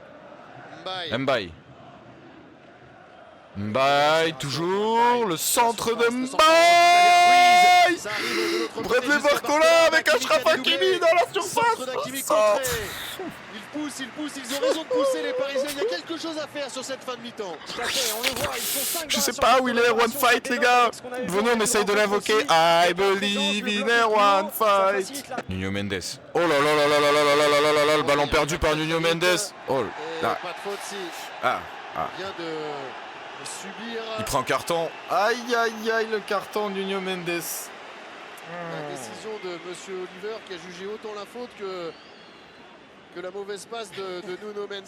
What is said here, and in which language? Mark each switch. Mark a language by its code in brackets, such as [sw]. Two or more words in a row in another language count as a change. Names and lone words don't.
[fr] Mbaye, toujours, le centre de Mbaye. Bradley Barcola avec Achraf Hakimi dans la surface. Ils poussent, ils ont raison de pousser les Parisiens. Il y a quelque chose à faire sur cette fin de mi-temps. Je sais pas où il est, [en] One Fight, [fr] les gars. Venez, on essaye de l'invoquer. [en] I believe in a one fight. Nuno Mendes. [fr] Oh là là là là là là là là là là là, le ballon perdu par Nuno Mendes. Oh là. Pas de faute si. Vient de subir. Il prend carton. Aïe aïe aïe, le carton Nuno Mendes. La décision de Monsieur Oliver qui a jugé autant la faute que la mauvaise passe de Nuno Mendes.